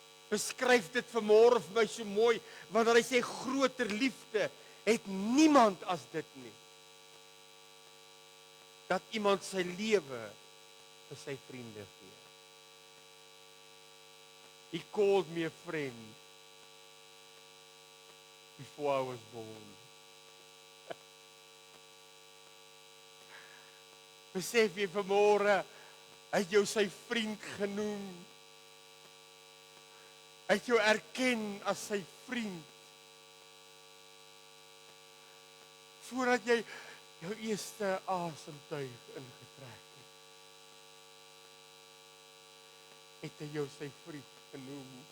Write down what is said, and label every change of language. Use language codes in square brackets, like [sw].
[af] Beskryf dit vanmôre vir my so mooi, wanneer hy sê groter liefde het niemand as dit nie. Dat iemand sy lewe vir sy vriende gee. [en] He called me a friend before I was born. [af] Besef jy vanmôre, hy het jou sy vriend genoem. Hy het jou erken as sy vriend. Voordat jy jou eerste asemtuig ingetrek het, het hy jou sy vriend genoem.